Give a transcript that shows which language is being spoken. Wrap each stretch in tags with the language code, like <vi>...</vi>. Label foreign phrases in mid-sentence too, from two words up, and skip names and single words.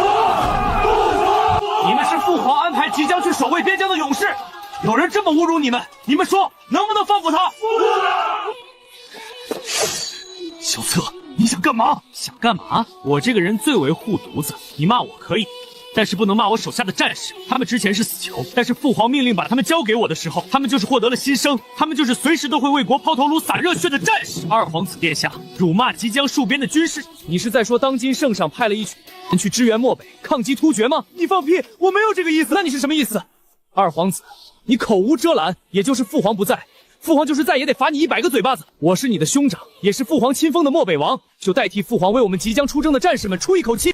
<zh>不服！你們是父皇安排即將去守衛邊疆的勇士，有人這麼侮辱你們，你們說能不能放過他？蕭策，你想幹嘛？想幹嘛？我這個人最為護犢子，你罵我可以，但是不能罵我手下的戰士。他們之前是死囚，但是父皇命令把他們交給我的時候，他們就是獲得了新生，他們就是隨時都會為國拋頭顱灑熱血的戰士。二皇子殿下辱罵即將戍邊的軍士，你是在說當今聖上派了一群人去支援漠北，抗擊突厥嗎？你放屁，我沒有這個意思。那你是什麼意思？二皇子，你口無遮攔，也就是父皇不在，父皇就是再也得罚你100個嘴巴子。我是你的兄长，也是父皇亲封的漠北王，就代替父皇为我们即将出征的战士们出一口气。</zh>